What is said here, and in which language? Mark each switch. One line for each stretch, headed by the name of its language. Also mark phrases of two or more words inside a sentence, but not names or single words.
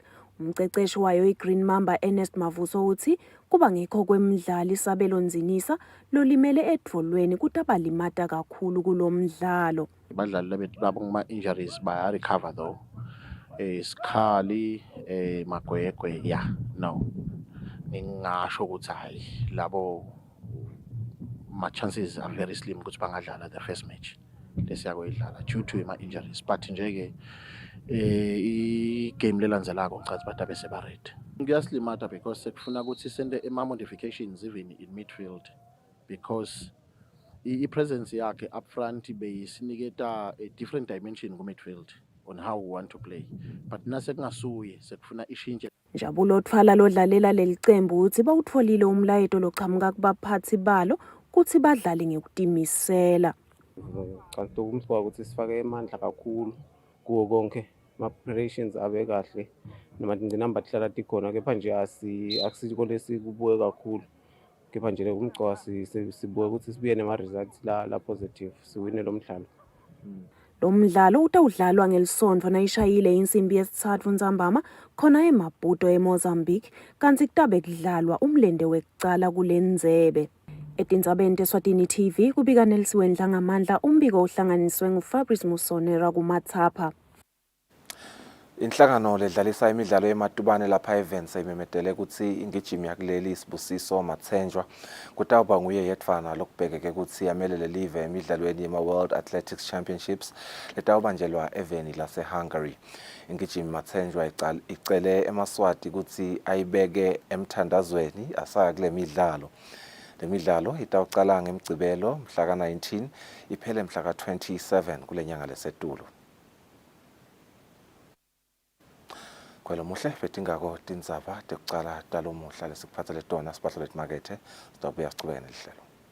Swati: Umqeqeshi wayo iGreen Mamba Ernest Mavuso uthi kuba ngekho kwemidlalo isabelonzinisa lolimele etfolweni kutabalimata kakhulu kulomdlalo. Badlali labo kuma-injuries baya-recover though. Sikhali, Magwegwe,
English: yeah, no.
Swati: Ngingasho ukuthi hayi labo ma-
English: chances are very slim
Swati: ukuthi bangadlala
English: the first match
Swati: lesiyakuyidlala
English: due to
Swati: ama-injuries, but nje-ke i-game lelandzelako ngicathi badabe sebaready. Kuyasilimata because sekufuna ukuthi sende ama-modifications
English: even in midfield because
Swati: i-presence yakhe
English: up front
Swati: beyisiniketa
English: a different dimension
Swati: ku-midfield
English: on how we want to play, but
Swati: nasekungasuye sekufuna ishintshe. Njabulo Thwala lodlalela leli cembu uthi bawutfolile umlayeto loqhamuka kubaphathi balo kuthi badlale ngekutimisela. Kanti umswa ukuthi sifake amandla kakhulu kuwo konke ama-preparations abe kahle noma inamba tihlala tikhona kepha nje akusikho lesikubuke kakhulu kepha nje umgcoka sibuke ukuthi sibuye nema-results la positive siwine lo mdlalo. Lo mdlalo utawudlalwa ngelisonto nayishayile insimbi yesithathu Ntsambama khona eMaputo eMozambique kanti kutabe kudlalwa umlende wekucala kulendzebe. Etindzabeni teSwatini TV kubika Nelson Dlangamandla umbiko uhlanganiswe nguFabrice Musonera kumathapha. Inhlangano ledlalisa imidlalo yematubane lapha events imemedele ukuthi ingijimi yakuleli Sibusiso Mathenjwa kutawuba nguye yedvana lokubhekeke ukuthi yamelele live emidlalweni yema-World Athletics Championships letawubanjelwa eveni lase-Hungary. Ingijimi Mathenjwa icele eMaswati ukuthi ayibeke emthandazweni asaya kule midlalo. Le midlalo itawucala ngeMgcibelo mhla ka-19 iphele mhla ka-27 kule nyanga lesetulu. Kwelo muhle betingako tindzaba tekucala talo muhla lesikuphathele tona sibahlo letimakethe sitawubuya sichubeke nelihlelo.